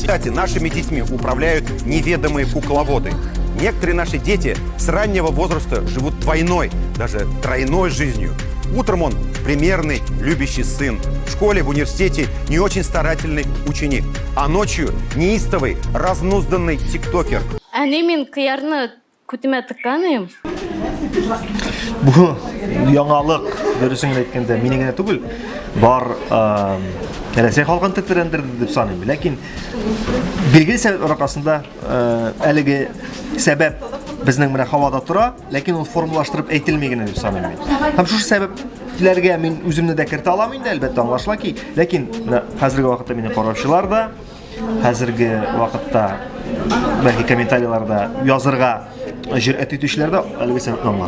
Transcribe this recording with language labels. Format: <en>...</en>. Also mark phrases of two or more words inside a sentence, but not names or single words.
<ru>Кстати, нашими детьми управляют неведомые кукловоды. Некоторые наши дети с раннего возраста живут двойной, даже тройной жизнью. Утром он примерный, любящий сын. В школе, в университете не очень старательный ученик. А ночью неистовый, разнузданный тиктокер.</ru> <tt>Мен қиярны көтіме тыққаным. Бұл яңалық дөресен әйткәндә мине генә түгел, бар Рәсәй халкын тетрәндерде дип саныйм. Ләкин билгеле сәбәп аркасында әлеге сәбәп безнең менә һавада тора, ләкин ул формалаштырып әйтелмәгән дип саныйм мин. Һәм шушы сәбәпләргә мин үземне дә кертә алмам инде, әлбәттә аңлашыла ки, ләкин хәзерге вакытта мине караучылар да, хәзерге вакытта бәлки комментарийларда язырга җөрьәт итүчеләр дә әлеге сәбәпне аңлар.</tt>